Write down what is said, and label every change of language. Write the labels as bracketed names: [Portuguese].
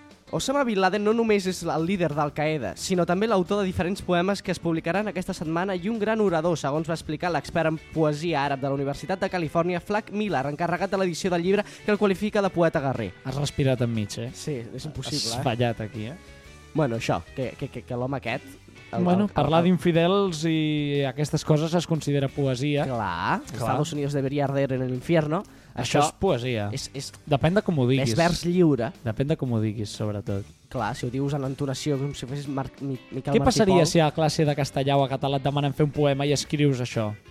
[Catalan] Osama Bin Laden no només és el líder d'Al-Qaeda, sinó també l'autor de diferents poemes que es publicaran aquesta setmana i un gran orador, segons va explicar l'expert en poesia àrab de la Universitat de Califòrnia, Flack Miller, encarregat de l'edició del llibre que el qualifica de poeta guerrer. Has respirat enmig, Sí, és impossible. Has fallat aquí, Bueno, això, que l'home aquest Bueno, parlar d'infidels i aquestes coses es considera poesia. [Spanish] Clar, Estados Unidos debería arder en el infierno. [Catalan] Això és poesia. És depèn de com ho diguis. És vers lliure. Depèn de com ho diguis, sobretot. Clar, si ho dius en entonació, com si fessis Miquel Martí Pol... Què passaria si a la classe de castellà o a català et demanen fer un poema i escrius això?